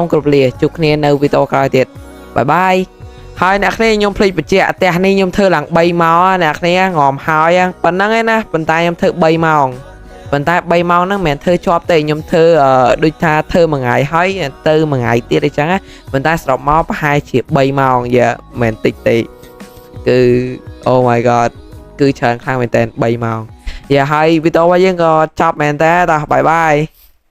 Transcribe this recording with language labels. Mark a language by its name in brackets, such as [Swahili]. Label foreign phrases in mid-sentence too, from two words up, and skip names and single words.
[Khmer] គោរពលាជួបគ្នានៅវីដេអូក្រោយទៀតបាយបាយហើយអ្នកគ្នាខ្ញុំភ្លេចបញ្ជាក់ផ្ទះនេះខ្ញុំធ្វើឡើង3ម៉ោងអ្នកគ្នាងំហើយប៉ុណ្ណឹងឯណាប៉ុន្តែខ្ញុំធ្វើ3ម៉ោងប៉ុន្តែ3ម៉ោងហ្នឹងមិនមែនធ្វើជាប់ទេខ្ញុំធ្វើដូចថាធ្វើមួយថ្ងៃហើយទៅមួយថ្ងៃទៀតអញ្ចឹងប៉ុន្តែសរុបមកប្រហែលជា3ម៉ោងមិនតិចទេគឺ [English] Oh my god [Khmer] គឺច្រើនខ្លាំងមែនតើ3ម៉ោងហើយវីដេអូរបស់យើងក៏ចប់មែនតើបាទបាយបាយ